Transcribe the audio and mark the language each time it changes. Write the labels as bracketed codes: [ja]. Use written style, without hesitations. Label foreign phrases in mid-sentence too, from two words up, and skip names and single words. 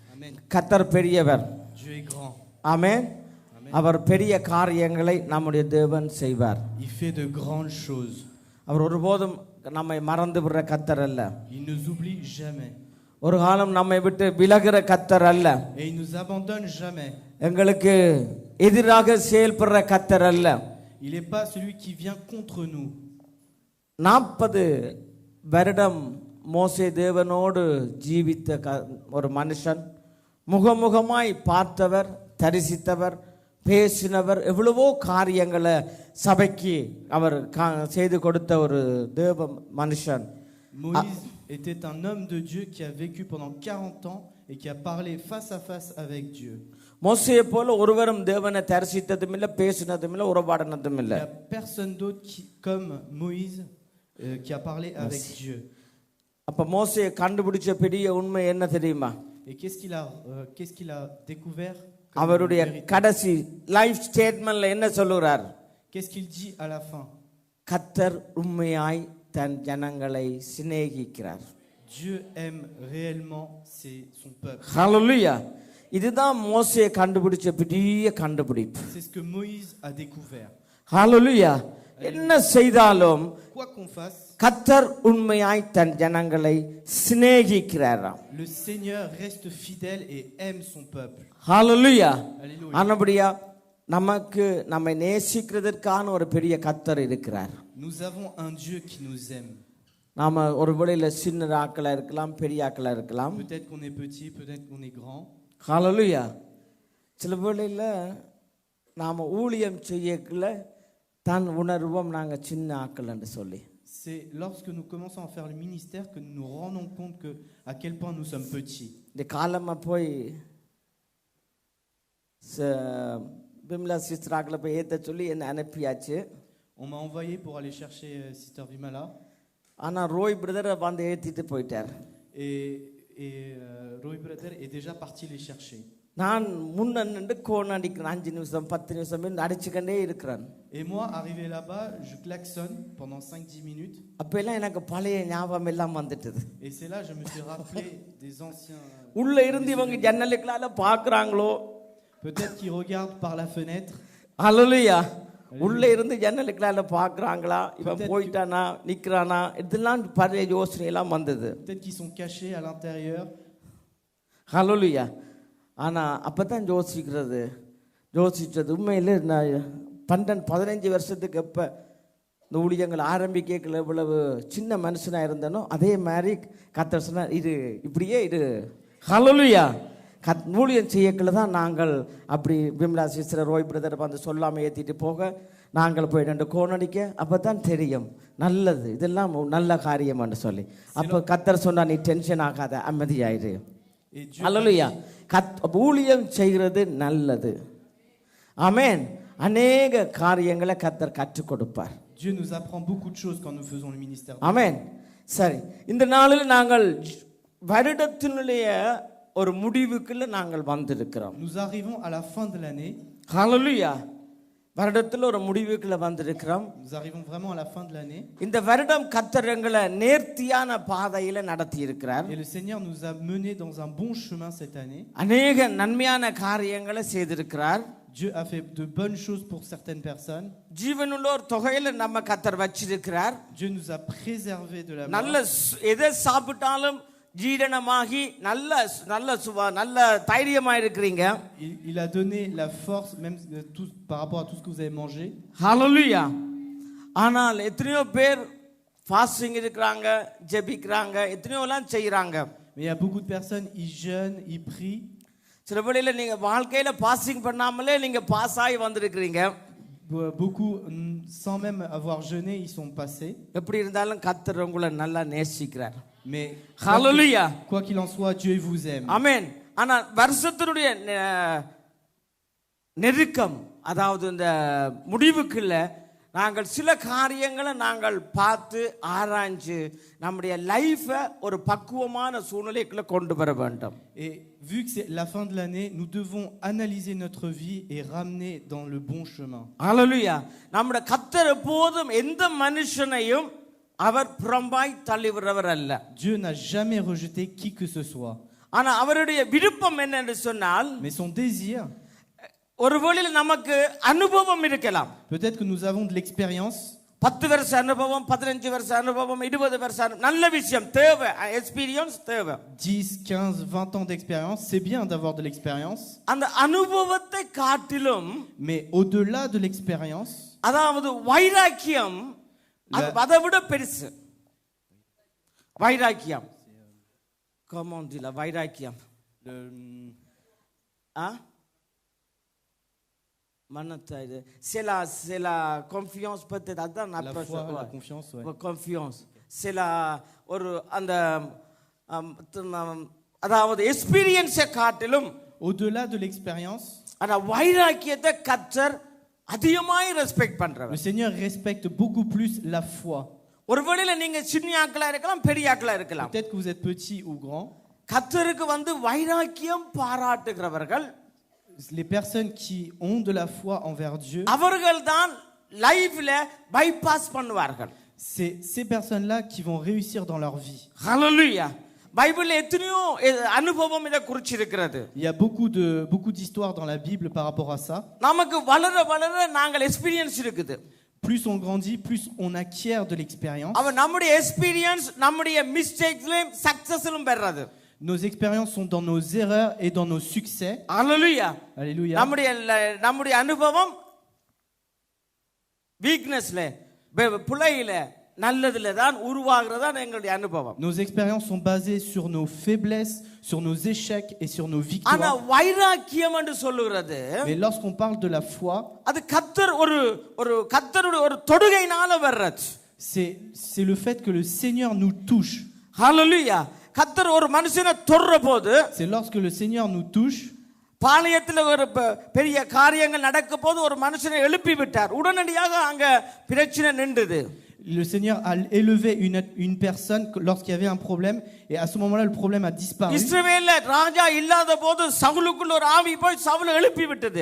[ta] கர்த்தர் பெரியவர். [fr] Dieu est grand. [ta] ஆமென். அவர் பெரிய காரியங்களை நம்முடைய தேவன் செய்வார். [fr] Il fait de grandes choses. [ta] அவர் ஒருபோதும் நம்மை மறந்து விடுற கர்த்தர் அல்ல. [fr] Il ne nous oublie jamais. [ta] ஒரு காலம் நம்மை விட்டு விலகுற கர்த்தர் அல்ல. [fr] Et il nous abandonne jamais. [ta] எங்களுக்கு எதிராக செயல்படுற கர்த்தர் அல்ல. [fr] Il n'est pas celui qui vient contre nous. [ta] 40 வருடம் மோசே தேவனோடு ஜீவித்த ஒரு மனுஷன், முகமுகமாய் பார்த்தவர், தரிசித்தவர், பேசினவர், எவ்வளவோ காரியங்களை சபைக்கு அவர் செய்து கொடுத்த ஒரு தேவ மனுஷன். [fr] Moïse était un homme de Dieu qui a vécu pendant 40 ans et qui a parlé face à face avec Dieu. [ta] மோசேயை போல ஒருவரும் தேவனை தரிசித்ததும் இல்லை, பேசினதும் இல்லை, உறவாடினதும் இல்லை. [fr] Il n'y a personne d'autre comme Moïse qui a parlé avec Dieu. [ta] அப்ப மோசேயை கண்டுபிடிச்ச பெரிய உண்மை என்ன தெரியுமா? [fr] Et qu'est-ce qu'il a découvert? [ta] அவருடைய கடைசி [en] life statement [ta] என்ன சொல்லுறார்? [fr] Qu'est-ce qu'il dit à la fin? [ta] கர்த்தர் உண்மையாய் தன் ஜனங்களை சிநேகிக்கிறார். [fr] Dieu aime réellement son peuple. [ta] ஹல்லேலூயா. இதுதான் மோசே கண்டுபிடிச்ச பெரிய கண்டுபிடிப்பு. [fr] C'est ce que Moïse a découvert. [ta] ஹல்லேலூயா. என்ன செய்தாலும் [fr] Quoi qu'on fasse, [ta] கர்த்தர் உண்மையாய் தன் ஜனங்களை சிநேகிக்கிறாராம். [fr] le Seigneur reste fidèle et aime son peuple. [ta] ஹல்லேலூயா. [fr] Alléluia. [ta] ஆனபடியா நமக்கு நம்மை நேசிக்கிறதற்கான ஒரு பெரிய கர்த்தர் இருக்கிறார். [fr] Nous avons un Dieu qui nous aime. [ta] நாம ஒரு வேளையில சின்ன ஆக்களா இருக்கலாம், பெரிய ஆக்களா இருக்கலாம். [fr] Peut-être qu'on est petit, peut-être qu'on est grand. [ta] ஹல்லேலூயா. சில வேளையில நாம ஊழியம் செய்யக்குள்ள தான் உணர்வோம் நாங்க சின்ன ஆக்கள் என்று சொல்லி. [fr] C'est lorsque nous commençons à faire le ministère que nous nous rendons compte que à quel point nous sommes petits. [ta] இந்த காலமா போய் பிம்லா சிஸ்டர் ஆக்களை போய் ஏத்த சொல்லி என்ன அனுப்பியாச்சு. [fr] On m'a envoyé pour aller chercher Sister Vimala. [ta] ஆனா ரோய் பிரதர் வந்து ஏத்திட்டு போயிட்டார். [fr] Et Roy Brother est déjà parti les chercher. [ta] நான் முன்ன நின்று கோன் அடிக்கிறேன். 5 நிமிஷம் 10 நிமிஷம் அடிச்சுக்கண்டே இருக்கிறேன். [fr] Et moi arrivé là-bas, je klaxonne pendant 5-10 minutes. [ta] அப்பெல்லாம் எனக்கு பழைய ஞாபகம் எல்லாம் வந்துட்டது. [fr] Et c'est là je me suis rappelé des anciens. [ta] உள்ள இருந்து இவங்க ஜன்னலுக்குள்ள பாக்குறாங்களோ, [fr] peut-être qu'ils regardent par la fenêtre. [ta] ஹல்லேலூயா. உள்ள இருந்து ஜன்னலுக்குள்ள பாக்குறாங்களா, இவன் போயிட்டானா நிக்கிறானா, இதெல்லாம் பழைய யோசனை எல்லாம் வந்தது. [fr] Peut-être qu'ils sont cachés à l'intérieur. [ta] ஹல்லேலூயா. ஆனா அப்பதான் யோசிச்சது உண்மையில நான் 12-15 வருஷத்துக்கு எப்ப இந்த ஊழியங்கள் ஆரம்பிக்கல இவ்வளவு சின்ன மனுஷனா இருந்தனோ அதே மாதிரி கர்த்தர் சொன்னார், இது இப்படியே இது. ஹல்லேலூயா. ஊழியம் செய்யக்குள்ள தான் நாங்கள் அப்படி விமலா சிஸ்டர் ரோய் பிரதர் வந்து சொல்லாமல் ஏற்றிட்டு போக நாங்கள் போய் 2 கோணடிக்க அப்போ தான் தெரியும் நல்லது, இதெல்லாம் நல்ல காரியம்னு சொல்லி. அப்போ கர்த்தர் சொன்னா, நீ டென்ஷன் ஆகாத, அமைதியாயிரு. ஹல்லேலூயா. ஊழியம் செய்கிறது நல்லது. ஆமென். அநேக காரியங்களை கர்த்தர் கற்றுக் கொடுப்பார். [fr] Dieu nous apprend beaucoup de choses quand nous faisons le ministère. [ta] ஆமென். சரி, இந்த நாளில் நாங்கள் வருடத்தினுடைய ஒரு முடிவுக்குள்ள நாங்கள் வந்திருக்கிறோம். [fr] Nous arrivons à la fin de l'année. [ta] ஹல்லேலூயா. வருடத்தில் ஒரு முடிவுக்குள்ள வந்திருக்கிறோம். [fr] Nous arrivons vraiment à la fin de l'année. [ta] இந்த வருடம் கர்த்தர் எங்களை நேர்த்தியான பாதையில நடத்தி இருக்கிறார். [fr] Et le Seigneur nous a menés dans un bon chemin cette année. [ta] அநேக நன்மையான காரியங்களை செய்திருக்கிறார். [fr] Dieu a fait de bonnes choses pour certaines personnes. [ta] ஜீவனுள்ள ஒரு தொகையில நம்ம கர்த்தர் வச்சிருக்கிறார். [fr] Dieu nous a préservés de la mort. [ta] நல்ல எதை சாப்பிட்டாலும் ஜீரணமாகி நல்ல தைரியமா இருக்கிறீங்க. [fr] Il a donné la force même par rapport à tout ce que vous avez mangé. [ta] ஹல்லேலூயா. ஆனால் எத்தனையோ பேர் ஃபாஸ்டிங் இருக்கிறாங்க, ஜெபிக்கிறாங்க, எத்தனையோ எல்லாம் செய்யறாங்க. [fr] Mais il y a beaucoup de personnes, ils jeûnent, ils prient. [ta] சில வேளையில நீங்க வாழ்க்கையில பாஸ்டிங் பண்ணாமலே நீங்க பாஸ் ஆகி வந்திருக்கிறீங்க. [fr] Beaucoup sans même avoir jeûné, ils sont passés. [ta] எப்படி இருந்தாலும் கர்த்தர் உங்களை நல்லா நேசிக்கிறார். [fr] Mais [ta] ஹல்லேலூயா. [fr] quoi qu'il en soit, Dieu vous aime. [ta] ஆமென். ஆனா வருஷத்தினுடைய நெருக்கம், அதாவது இந்த முடிவுக்குள்ள நாங்கள் சில காரியங்களை நாங்கள் பார்த்து ஆராய்ஞ்சு நம்முடைய லைஃபை ஒரு பக்குவமான சூழ்நிலைக்குள்ள கொண்டு வர வேண்டும். [fr] Et vu que c'est la fin de l'année, nous devons analyser notre vie et ramener dans le bon chemin. [ta] ஹல்லேலூயா. நம்முடைய கர்த்தர் எப்போதும் எந்த மனுஷனையும் அவர் புறம்பாய் தள்ளிவிடுறவர் அல்ல. [fr] Dieu n'a jamais rejeté qui que ce soit. [ta] ஆனா அவருடைய விருப்பம் என்னன்னு சொன்னால் [fr] Mais son désir, [ta] ஒருவேளை நமக்கு அனுபவம் இருக்கலாம். [fr] peut-être que nous avons de l'expérience. [ta] 10 வருஷ அனுபவம், 15 வருஷ அனுபவம், 20 வருஷ நல்ல விஷயம் தேவை, எக்ஸ்பீரியன்ஸ் தேவை. [fr] 10, 15, 20 ans d'expérience, c'est bien d'avoir de l'expérience. [ta] அந்த அனுபவத்தை காட்டிலும், [fr] Mais au-delà de l'expérience, [ta] அதாவது வைராக்கியம் அதை விட பெருசு. வைராக்கியம், [fr] comment dire [ta] வைராக்கியம், மனத்தை இது சில [fr] confiance peut-être [ta] அதான் [fr] la foi, la confiance, ouais. [ta] confiance சில ஒரு அந்த அதாவது எக்ஸ்பீரியன்ஸை காட்டிலும் [fr] Au-delà de l'expérience, [ta] அந்த வைராக்கியத்தை கர்த்தர் அதிகமாய் ரெஸ்பெக்ட் பண்றவர். [fr] le Seigneur respecte beaucoup plus la foi. [ta] ஒருவேளை நீங்க சின்ன ஆட்களா இருக்கலாம், பெரிய ஆட்களா இருக்கலாம். [fr] Peut-être que vous êtes petit ou grand. [ta] கர்த்தருக்கு வைராக்கியம் பாராட்டுகிறவர்கள், [fr] Les personnes qui ont de la foi envers Dieu, [ta] அவர்கள் தான் [en] life bypass [ta] பண்ணுவார்கள். [fr] c'est ces personnes-là qui vont réussir dans leur vie. [ta] ஹalleluya. பைபிள்ல எத்தனையோ அனுபவம் இத குறிச்சிருக்கிறது. [fr] Il y a beaucoup d'histoires dans la Bible par rapport à ça. [ta] நமக்கு வளர வளர நாங்கள் எக்ஸ்பீரியன்ஸ் இருக்குது. [fr] Plus on grandit, plus on acquiert de l'expérience. [ta] அவ நம்முடைய எக்ஸ்பீரியன்ஸ் நம்முடைய [en] mistakes success [ta] பெறறது. [fr] Nos expériences sont dans nos erreurs et dans nos succès. [ta] ஹalleluya. [fr] Alléluia. [ta] நம்முடைய அனுபவம் வீக்னஸ்ல, புலையில, நல்லதுல தான் உருவாகுறதா எங்களுடைய அனுபவம். [fr] Nos expériences sont basées sur nos faiblesses, sur nos échecs et sur nos [ta] ஆனா [fr] victoires. [ta] வைராக்கியம் என்று சொல்லுகிறது, [fr] Mais lorsqu'on parle de la foi, [ta] அது கர்த்தர் ஒரு கர்த்தருடைய ஒரு தொடுகையினால வர்றது. [fr] c'est le fait que le Seigneur nous touche. [ta] ஹalleluya. கர்த்தர் ஒரு மனுஷனை தொடுற போது, [fr] C'est lorsque le Seigneur nous touche. [ta] பாளையத்துல ஒரு பெரிய காரியங்கள் நடக்கும் போது ஒரு மனுஷனை எழுப்பி விட்டார், உடனடியாக அங்க பிரச்சனை நின்றுது. [fr] Le Seigneur a élevé une personne lorsqu'il y avait un problème, et à ce moment-là le problème a disparu. [ta] இஸ்ரவேல்ல ராஜா இல்லாத போது சவுலுக்குள்ள ஒரு ஆவி போய் சவுலை எழுப்பி விட்டது.